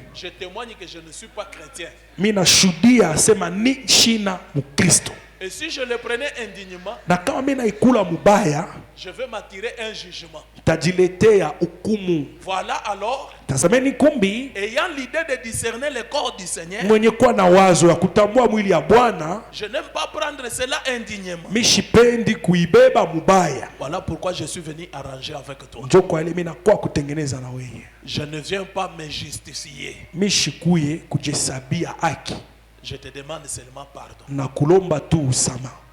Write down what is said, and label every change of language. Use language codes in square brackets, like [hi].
[fr] je témoigne que je ne suis pas chrétien. [sw] mimi nashuhudia sema ni shina Mkristo. [fr] Et si je le prenais indignement, [sw] Na kama mimi naikula mubaya, [fr] je vais m'attirer un jugement. [sw] tajiletea hukumu. [fr] Voilà alors, [sw] Tazameni kumbi, [fr] ayant l'idée de discerner le corps du Seigneur, [sw] mwenye kuwa na wazo ya kutambua mwili ya Bwana, [fr] je n'aime pas prendre cela indignement. [sw] mishipendi kuibeba mubaya. [fr] Voilà pourquoi je suis venu arranger avec toi. [sw] Njoo kwa ile mimi nakuwa kutengeneza na wewe. [fr] Je ne viens pas me justifier. [sw] Mishikuye kujihesabia haki [fr] Je te demande seulement pardon. [sw] na kulomba tu usama.